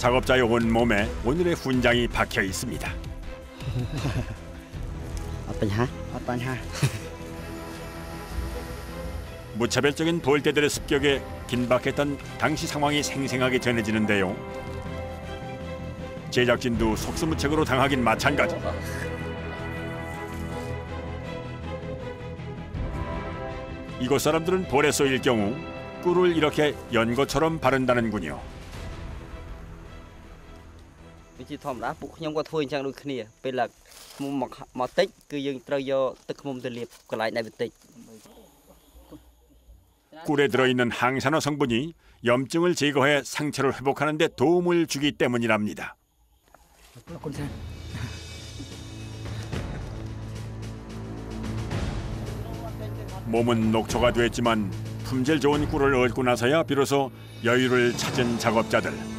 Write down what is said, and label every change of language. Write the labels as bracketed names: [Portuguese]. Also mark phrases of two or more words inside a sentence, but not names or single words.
[Korean] 작업자의 온몸에 오늘의 훈장이 박혀 있습니다. 무차별적인 돌대들의 습격에 긴박했던 당시 상황이 생생하게 전해지는데요. 제작진도 속수무책으로 당하긴 마찬가지. 이곳 사람들은 볼에 쏘일 경우 꿀을 이렇게 연고처럼 바른다는군요. [Khmer] វិធីធម្មតាពួកខ្ញុំក៏ធ្វើអញ្ចឹងដូចគ្នាពេលឡើងមកតិចគឺយើងត្រូវយកទឹកឃ្មុំទៅលាបកន្លែងដែលវាតិច [Korean] 꿀에 들어있는 항산화 성분이 염증을 제거해 상처를 회복하는 데 도움을 주기 때문이랍니다. 몸은 녹초가 됐지만 품질 좋은 꿀을 얻고 나서야 비로소 여유를 찾은 작업자들.